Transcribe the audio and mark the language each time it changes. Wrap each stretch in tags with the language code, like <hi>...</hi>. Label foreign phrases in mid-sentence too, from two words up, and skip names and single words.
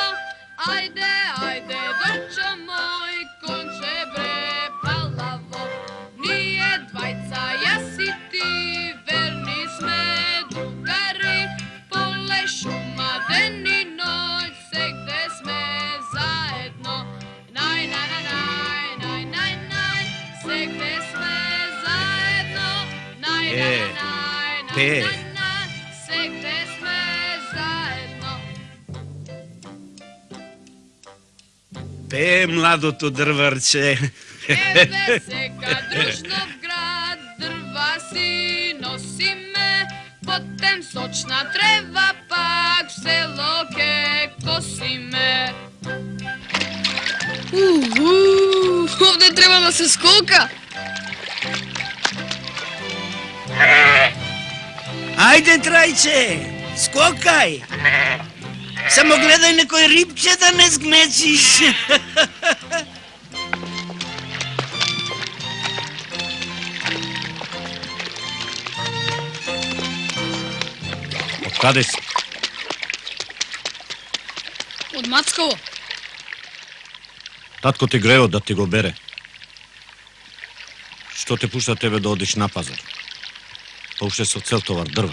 <mk>Ајде, ајде, дорчо мој, конче бре палаво. Није двајца, ја си ти, верни сме другари. Поле шума, ден и ноќ, се где сме заедно. Нај, нај, нај, нај, нај, нај, се где сме заедно. Нај, нај, нај, нај, нај, нај, се где сме заедно. Pe, младото дрварче. Ебе сека дружно в град, дрва си носи ме, потем сочна трева пак в село ке коси ме. Овде треба да се скока. Ајде, трајче, скокај. Само гледај некој рибче да не згмечиш. Откаде си? Од Мацково. Татко ти грео да ти го бере. Што те пушта тебе да одиш на пазар? Па уште со цел товар дрва.</mk>